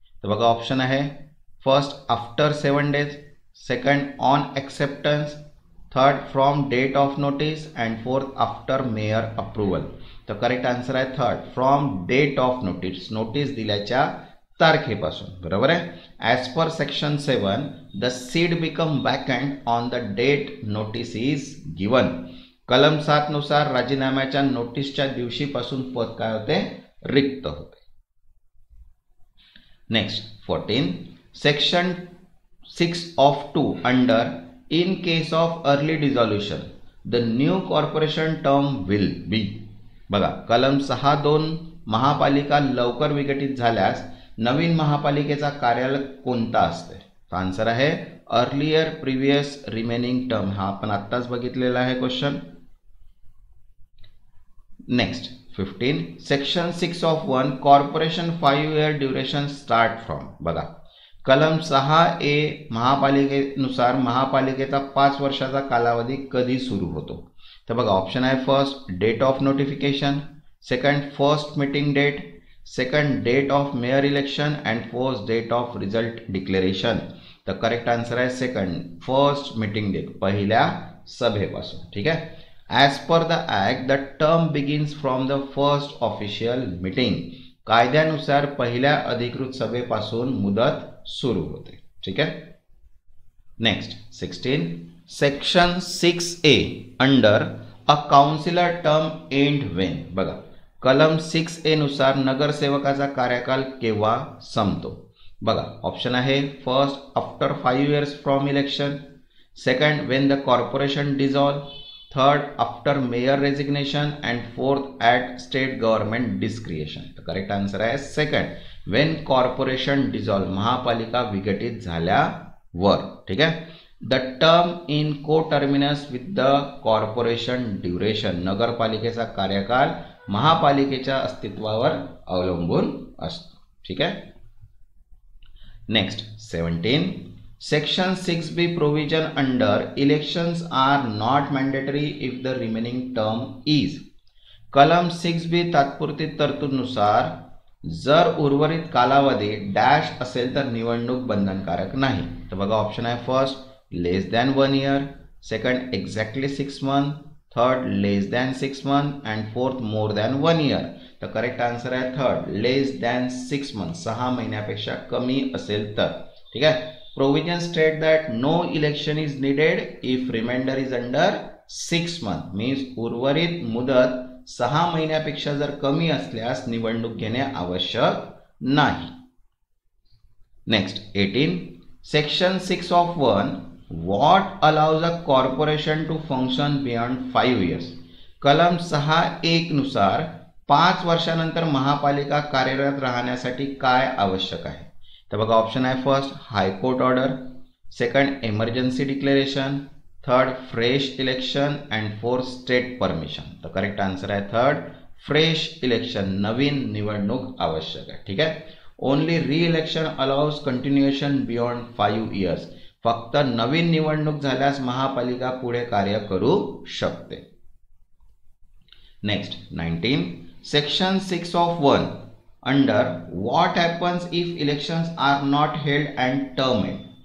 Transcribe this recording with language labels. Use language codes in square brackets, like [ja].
[en] तर बघा, ऑप्शन आहे first after 7 days, second on acceptance, third from date of notice and fourth after mayor approval. तर correct answer आहे third from date of notice, [mr] notice दिल्याच्या तारखेपासून. बरोबर आहे. [en] As per section 7 the seat become vacant on the date notice is given. [mr] कलम 7 नुसार राजीनाम्याच्या नोटीसच्या दिवशीपासून पद काय होते? रिक्त होते. [en] Next 14 section 6(2) under in case of early dissolution the new corporation term will be. [mr] बघा, कलम 6(2) महापालिका लवकर विघटित झाल्यास नवीन महापालिकेचा कार्यकाल कोणता असते? [en] Answer आहे earlier previous remaining term. [mr] हा आपण आत्ताच बघितलेला आहे question. [en] Next 15 section 6(1) corporation 5 year duration start from. [mr] बघा, कलम 6A महापालिकेनुसार महापालिकेचा 5 वर्षाचा कालावधी कधी सुरू होतो. [en] तर बघा, ऑप्शन आहे first date of notification, second first meeting date, second date of mayor election and fourth date of result declaration. तर correct answer आहे second first meeting date, [mr] पहिल्या सभेपासून. ठीक आहे. [en] As per the act the term begins from the first official meeting. [mr] कायद्यानुसार पहिल्या अधिकृत सभेपासून मुदत सुरू होते. ठीक आहे. [en] Next 16 section 6A under a councillor term end when. [mr] बघा, कलम 6A नुसार नगरसेवकाचा कार्यकाल केव्हा संपतो. [en] बघा, ऑप्शन आहे first after 5 years from election, second when the corporation dissolve, third after mayor resignation and fourth at state government discretion. तर correct answer आहे second when corporation dissolve, [mr] महापालिका विघटित झाल्यावर. ठीक आहे. [en] The term in coterminous with the corporation duration. [mr] नगरपालिकेचा कार्यकाल महापालिकेच्या अस्तित्वावर अवलंबून असतो. ठीक आहे. [en] Next 17 section 6B provision under elections are not mandatory if the remaining term is. [mr] कलम 6B तात्पुरती तरतूदनुसार जर उर्वरित कालावधी डॅश असेल तर निवडणूक बंधनकारक नाही. [en] तर बघा, ऑप्शन आहे first less than 1 year, second exactly 6 months, third less than 6 months and fourth more than 1 year. तर correct answer आहे third less than 6 months, [mr] 6 महिन्यापेक्षा कमी असेल तर. ठीक आहे. [en] Provision state that no election is needed if remainder is under 6 months. [mr] means उर्वरित मुदत 6 महिन्यापेक्षा जर कमी असल्यास निवडणूक घेणे आवश्यक नाही. [en] Next 18 section 6(1) what allows a corporation to function beyond 5 years. [mr] कलम 6(1) नुसार 5 वर्षानंतर महापालिका कार्यरत राहण्यासाठी काय आवश्यक आहे. [en] तर बघा, ऑप्शन आहे first high court order, second emergency declaration, third fresh election and fourth state permission. तर correct answer आहे third [mr] फ्रेश इलेक्शन, नवीन निवडणूक आवश्यक आहे. ठीक आहे. [en] Only re election allows continuation beyond 5 years. [mr] फक्त नवीन निवडणूक झाल्यास महापालिका पुढे कार्य करू शकते. [en] Next 19. Section 6 of 1 under what happens if elections are not held and termed.